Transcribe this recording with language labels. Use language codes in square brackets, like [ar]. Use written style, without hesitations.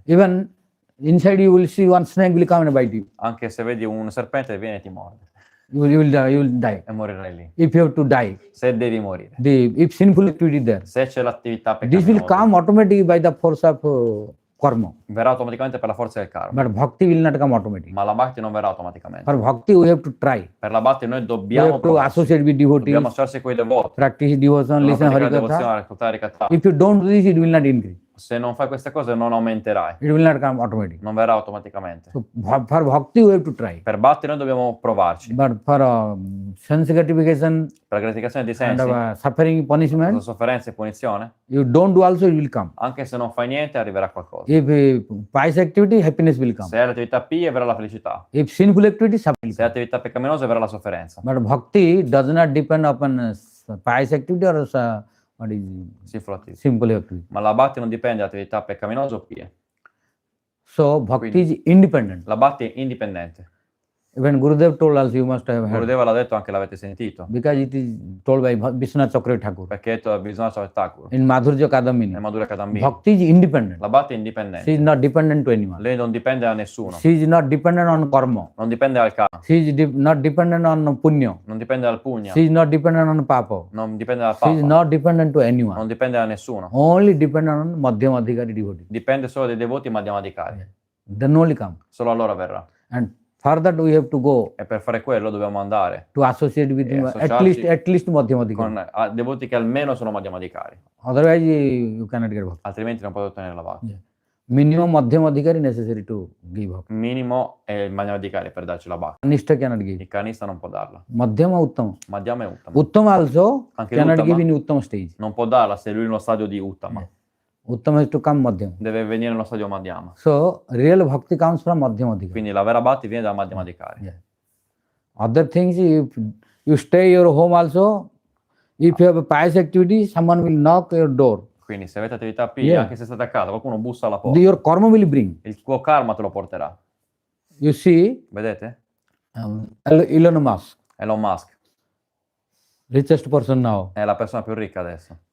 [en] Even inside you will see one snake will come and bite you. [it] Anche se vedi un serpente viene e ti morde [en] You will die. [it] e morirai lì. [en] If you have to die, [it] Se devi morire. [en] if sinful activity is there, [it] Se c'è l'attività [en] this will [it] peccaminosa, [en] come automatically by the force of karma. [it] verrà automaticamente per la forza del karma. [en] But bhakti will not come automatically. [it] Ma la bhakti non verrà automaticamente. [en] For bhakti, we have to try. [it] Per la bhakti noi [en] We [it] dobbiamo [en] have to [it] provarci. [en] associate with devotees, [it] Dobbiamo associarsi con i devoti. [en] practice devotion, listen [it] Dobbiamo praticare devozione, [en] Hari-katha. [it] ascoltare Hari-katha. [en] If you don't do this, it will not increase. [it] Se non fai queste cose non aumenterai. [en] It will not come automatically. [it] Non verrà automaticamente. [en] So for bhakti, we have to try. [it] Per bhakti noi dobbiamo provarci. [en] But for sense gratification [it] Per la gratificazione di [en] and [it] sensi, [en] suffering, [it] la [en] punishment, [it] sofferenza e punizione, [en] you don't do also, it will come. [it] anche se non fai niente arriverà qualcosa. [en] If pious activity, happiness will come. [it] Se hai l'attività pie verrà la felicità. [en] If sinful activity, suffering will [it] Se hai [en] come. [it] attività peccaminose verrà la sofferenza. [en] But bhakti does not depend upon pious activity or what is Sinful activity. simple activity. [it] Ma la bhakti non dipende da attività peccaminose o pie. [en] So bhakti [it] Quindi- [en] is independent. [it] La bhakti è indipendente. [en] Even Gurudev told us, you must have heard. [it] Gurudeva l'ha detto, anche l'avete sentito, [en] Because it is told by Vishwanath Chakravarti Thakur. [it] perché è detto da Vishwanath Thakur, [en] In Madhurya Kadamini, [it] nel Madhurya Kadambini. [en] Bhakti is independent. [it] La Bhakti è [en] She is [it] indipendente, [en] not dependent to anyone. [it] lei non dipende da nessuno, [en] She is not dependent on karma. [it] non dipende dal karma, [en] She is not dependent on punya. [it] non dipende dal pugna, [en] She is not dependent on papa. [it] non dipende dal [en] She is [it] papa, [en] not dependent to anyone. [it] non dipende da nessuno, [en] Only dependent on Madhyamadhikari devotee. [it] dipende solo dai devoti madhyamadikari, [en] Then only come. [it] solo allora verrà. [en] And for that we have to go [it] E per fare quello dobbiamo andare [en] to associate with him, [it] associarci [en] at least Madhyamadhikari. [it] con devoti che almeno sono madhyamadikari, [en] Otherwise you cannot get bhakti. [it] altrimenti non potete ottenere la Bhakti. [en] Yeah. Minimum Madhyamadhikari necessary to give bhakti. [it] Minimo è il madhyamadikari per darci la Bhakti, [en] Kanishta cannot give. [it] il kanista non può darla, [en] Madhyama Uttama. [it] Madhyama è Uttama, [en] Uttama also [it] Anche [en] cannot [it] l'Uttama? [en] give in Uttama stage. [it] non può darla se lui è in uno stadio di Uttama, [en] Uttama has to come Madhyama. [it] deve venire nello stadio Madhyama, [en] So real bhakti comes from Madhyamadhikari. [it] quindi la vera Bhakti viene dal madhyamadikari. [en] Yeah. Other things, if you stay your home also, if you have a pious activity, someone will knock your door. [it] Quindi se avete attività piglia, [en] Yeah. [it] anche se state a casa, qualcuno bussa alla porta, [en] Your karma will bring. [it] il tuo karma te lo porterà. [en] You see, [it] Vedete? [en] Elon Musk, [it] Elon Musk [en] richest person now, [it] è la persona più ricca adesso.